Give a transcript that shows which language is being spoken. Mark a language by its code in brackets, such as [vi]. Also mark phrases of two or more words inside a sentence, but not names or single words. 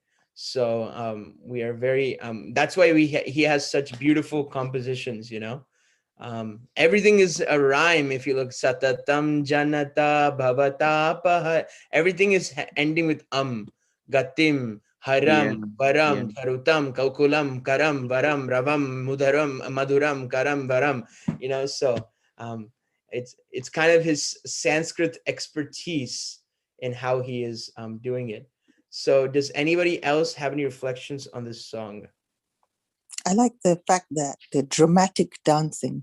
[en] So we are very that's why he has such beautiful compositions. Everything is a rhyme. If you look, [sa] Satatam Janata Bhavatapah, [en] everything is ending with Gatim, Yeah, [sa] Haram, [en] yeah, [sa] Varam, Charutam, Kaukulam, Karam, Varam, Ravam, Mudaram, Maduram, Karam, Varam. [en] So it's kind of his Sanskrit expertise in how he is doing it. So does anybody else have any reflections on this song? I like the fact that the dramatic dancing.